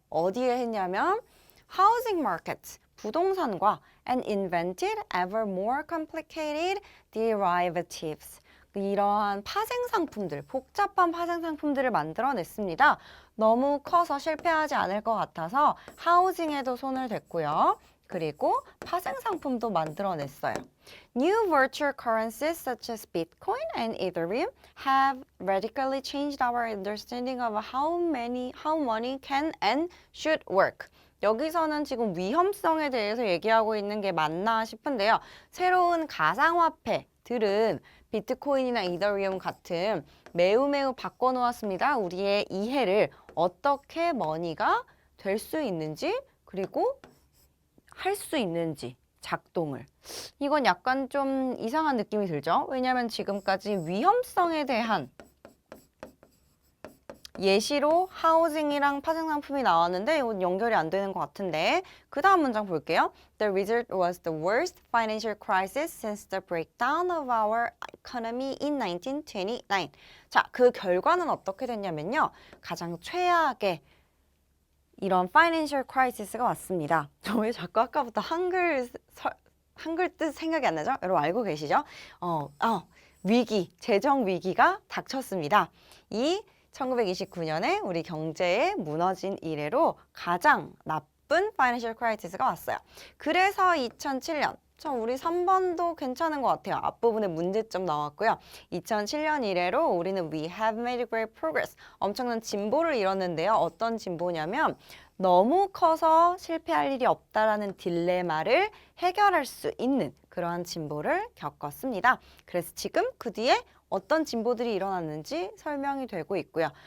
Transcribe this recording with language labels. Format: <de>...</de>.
<ko>어디에 했냐면</ko> <en>housing market,</en> <ko>부동산과</ko> <en>and invented ever more complicated derivatives.</en> <ko>이러한 파생상품들, 복잡한 파생상품들을 만들어냈습니다. 너무 커서 실패하지 않을 것 같아서 하우징에도 손을 댔고요. 그리고 파생상품도 만들어냈어요.</ko> <en>New virtual currencies such as Bitcoin and Ethereum have radically changed our understanding of how money can and should work.</en> <ko>여기서는 지금 위험성에 대해서 얘기하고 있는 게 맞나 싶은데요. 새로운 가상화폐들은 비트코인이나 이더리움 같은 매우 바꿔놓았습니다. 우리의 이해를 어떻게 머니가 될 수 있는지, 그리고 할 수 있는지 작동을. 이건 약간 좀 이상한 느낌이 들죠? 왜냐하면 지금까지 위험성에 대한 예시로 하우징이랑 파생상품이 나왔는데 이건 연결이 안 되는 것 같은데 그 다음 문장 볼게요.</ko> <en>The result was the worst financial crisis since the breakdown of our economy in 1929.</en> <ko>자, 그 결과는 어떻게 됐냐면요. 가장 최악의 이런 financial crisis가 왔습니다. 저 왜 자꾸 아까부터 한글 뜻 생각이 안 나죠? 여러분 알고 계시죠? 위기, 재정 위기가 닥쳤습니다. 이 1929년에 우리 경제에 무너진 이래로 가장 나쁜 파이낸셜 크라이시스가 왔어요. 그래서 2007년, 우리 3번도 괜찮은 것 같아요. 앞부분에 문제점 나왔고요. 2007년 이래로 우리는</ko> <en>We have made great progress.</en> <ko>엄청난 진보를 이뤘는데요. 어떤 진보냐면 너무 커서 실패할 일이 없다라는 딜레마를 해결할 수 있는 그러한 진보를 겪었습니다. 그래서 지금 그 뒤에 어떤 진보들이 일어났는지 설명이 되고 있고요.</ko>